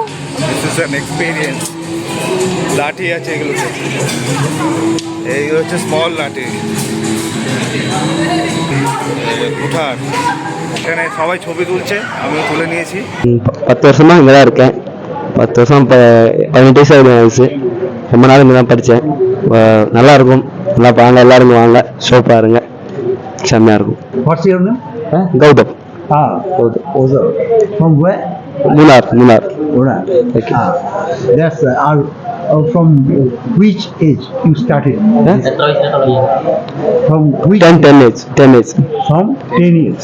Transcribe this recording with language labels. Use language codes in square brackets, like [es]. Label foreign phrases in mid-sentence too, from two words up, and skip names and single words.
[en] This is an experience. [bn] লাঠি আছে এগুলোতে, এই হচ্ছে স্মল লাঠি, কুঠার। এখানে সবাই ছবি তুলছে, আমিও তুলে নিয়েছি। [ta] 10 வருஷமா இங்கே தான் இருக்கேன். 10 வருஷம் இப்போ 18 வயசு ஆகுது வயசு. ரொம்ப நாள் இங்கே தான் படித்தேன். நல்லா இருக்கும். நல்லா வாங்க, எல்லாரும் வாங்க, ஷோ பாருங்க, செம்மையாக இருக்கும். [en] What's your name? கௌதம். Ozar. From where? மூணார். Ora. Okay. That's from which age you started? From which? 10 age. From 10 years.